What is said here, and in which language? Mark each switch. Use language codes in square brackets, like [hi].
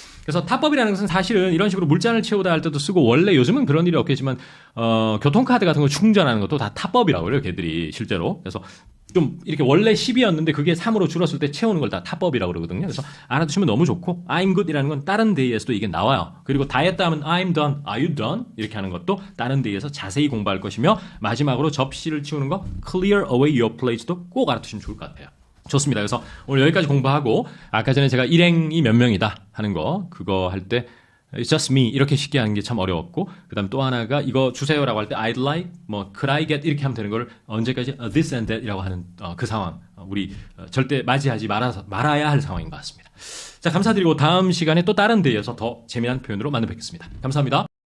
[ko] 그래서 탑업이라는 것은 사실은 이런 식으로 물잔을 채우다 할 때도 쓰고 원래 요즘은 그런 일이 없겠지만 교통카드 같은 거 충전하는 것도 다 탑업이라고 그래요. 걔들이 실제로. 그래서 좀 이렇게 원래 10이었는데 그게 3으로 줄었을 때 채우는 걸 다 탑업이라고 그러거든요. 그래서 알아두시면 너무 좋고 [en] I'm good [ko] 이라는 건 다른 데이에서도 이게 나와요. 그리고 다 했다 하면 [en] I'm done, are you done? [ko] 이렇게 하는 것도 다른 데이에서 자세히 공부할 것이며 마지막으로 접시를 치우는 거 [en] Clear away your plate [ko] 도 꼭 알아두시면 좋을 것 같아요. 좋습니다. 그래서 오늘 여기까지 공부하고 아까 전에 제가 일행이 몇 명이다 하는 거 그거 할 때 [en] It's just me [ko] 이렇게 쉽게 하는 게 참 어려웠고 그 다음 또 하나가 이거 주세요라고 할 때 [en] I'd like, [ko] 뭐 [en] could I get [ko] 이렇게 하면 되는 걸 언제까지 [en] this and that [ko] 이라고 하는 그 상황 우리 절대 맞이하지 말아야 할 상황인 것 같습니다. 자, 감사드리고 다음 시간에 또 다른 데이에서 더 재미난 표현으로 만나 뵙겠습니다. 감사합니다.